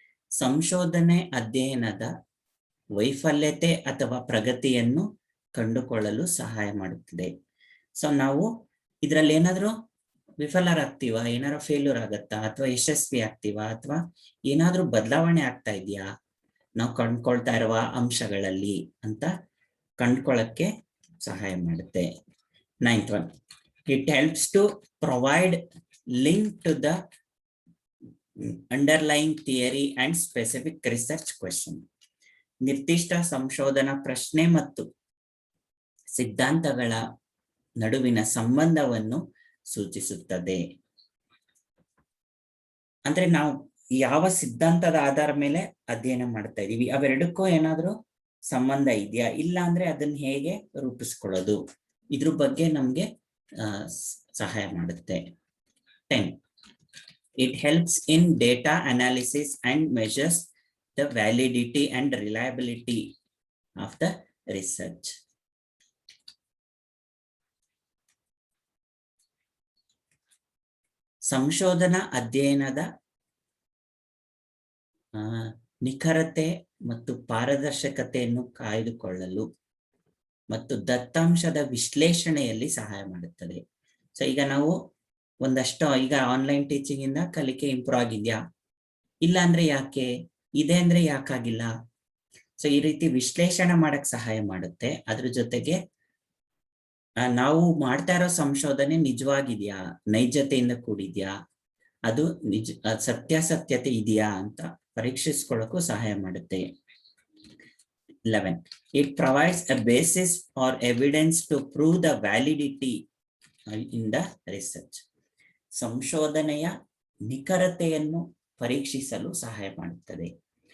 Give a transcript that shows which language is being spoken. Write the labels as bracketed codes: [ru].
[kn] ಸಂಶೋಧನೆ ಅಧ್ಯಯನದ ವೈಫಲ್ಯತೆ ಅಥವಾ ಪ್ರಗತಿಯನ್ನು ಕಂಡುಕೊಳ್ಳಲು ಸಹಾಯ ಮಾಡುತ್ತದೆ. ಸೊ ನಾವು ಇದರಲ್ಲಿ ಏನಾದ್ರೂ ವಿಫಲರಾಗ್ತೀವ, ಏನಾದ್ರು ಫೇಲ್ಯೂರ್ ಆಗತ್ತಾ, ಅಥವಾ ಯಶಸ್ವಿ ಆಗ್ತೀವಾ, ಅಥವಾ ಏನಾದ್ರೂ ಬದಲಾವಣೆ ಆಗ್ತಾ ಇದೆಯಾ ನಾವು ಕಂಡ್ಕೊಳ್ತಾ ಇರುವ ಅಂಶಗಳಲ್ಲಿ ಅಂತ ಕಂಡ್ಕೊಳ್ಳಕ್ಕೆ ಸಹಾಯ ಮಾಡುತ್ತೆ. [en] 9th one, it helps to provide link to the underlying theory and specific research question. [kn] ನಿರ್ದಿಷ್ಟ ಸಂಶೋಧನಾ ಪ್ರಶ್ನೆ ಮತ್ತು ಸಿದ್ಧಾಂತಗಳ ನಡುವಿನ ಸಂಬಂಧವನ್ನು ಸೂಚಿಸುತ್ತದೆ. ಅಂದ್ರೆ ನಾವು ಯಾವ ಸಿದ್ಧಾಂತದ ಆಧಾರ ಮೇಲೆ ಅಧ್ಯಯನ ಮಾಡ್ತಾ ಇದೀವಿ, ಅವೆರಡಕ್ಕೂ ಏನಾದ್ರೂ ಸಂಬಂಧ ಇದೆಯಾ, ಇಲ್ಲ ಅಂದ್ರೆ ಅದನ್ನ ಹೇಗೆ ರೂಪಿಸ್ಕೊಳ್ಳೋದು, ಇದ್ರ ಬಗ್ಗೆ ನಮ್ಗೆ ಸಹಾಯ ಮಾಡುತ್ತೆ. [en] 10. It helps in data analysis and measures the validity and reliability of the research. [kn] ಸಂಶೋಧನಾ ಅಧ್ಯಯನದ ನಿಖರತೆ ಮತ್ತು ಪಾರದರ್ಶಕತೆಯನ್ನು ಕಾಯ್ದುಕೊಳ್ಳಲು ಮತ್ತು ದತ್ತಾಂಶದ ವಿಶ್ಲೇಷಣೆಯಲ್ಲಿ ಸಹಾಯ ಮಾಡುತ್ತದೆ. ಸೊ ಈಗ ನಾವು ಒಂದಷ್ಟು ಈಗ ಆನ್ಲೈನ್ ಟೀಚಿಂಗ್ ಇಂದ ಕಲಿಕೆ ಇಂಪ್ರೂವ್ ಆಗಿದ್ಯಾ, ಇಲ್ಲ ಅಂದ್ರೆ ಯಾಕೆ, ಇದೆ ಅಂದ್ರೆ ಯಾಕಾಗಿಲ್ಲ. ಸೊ ಈ ರೀತಿ ವಿಶ್ಲೇಷಣೆ ಮಾಡಕ್ ಸಹಾಯ ಮಾಡುತ್ತೆ. ಅದ್ರ ಜೊತೆಗೆ ನಾವು ಮಾಡ್ತಾ ಇರೋ ಸಂಶೋಧನೆ ನಿಜವಾಗಿದ್ಯಾ, ನೈಜತೆಯಿಂದ ಕೂಡಿದ್ಯಾ, ಅದು ಸತ್ಯಾಸತ್ಯತೆ ಇದೆಯಾ ಅಂತ ಪರೀಕ್ಷಿಸ್ಕೊಳ್ಳೋಕ್ಕೂ ಸಹಾಯ ಮಾಡುತ್ತೆ. [en] 11. It provides a basis or evidence to prove the validity in the research. [kn] ಸಂಶೋಧನೆಯ ನಿಖರತೆಯನ್ನು ಪರೀಕ್ಷಿಸಲು ಸಹಾಯ ಮಾಡುತ್ತದೆ.